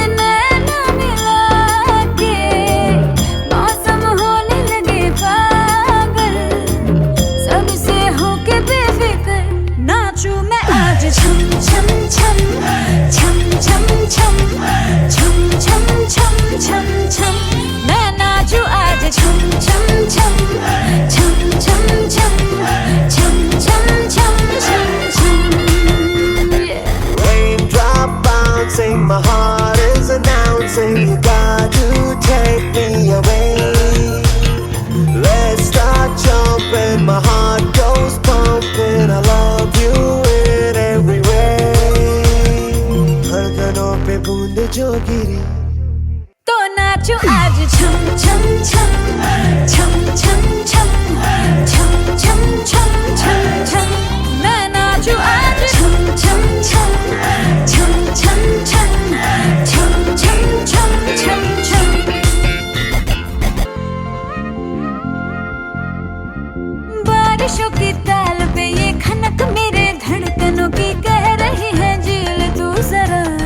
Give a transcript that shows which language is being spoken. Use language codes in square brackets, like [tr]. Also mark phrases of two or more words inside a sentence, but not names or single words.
[hi] नैना मिला के मौसम होने लगे पागल, सबसे होके बेफिक्र नाचूं मैं आज छम छम छम छम छम छम छम छम छम छम छम, मैं नाचूं आज छम छम छम छम छम छम छम छम छम छम छम। [en] Raindrop bouncing, my heart is announcing you got to take me away. Let's start jumping, my heart goes pumping. I love you in every way. [hi] धड़कनों पे बूंद जो गिरी तो नाचो आज छम छम छम छम छम छम छम छम छम छम छम, मैं नाचो आज छम छम छम छम छम छम छम छम छम छम छम। बारिशों की ताल पे ये खनक मेरे धड़कनों की कह रही है झील तू जरा,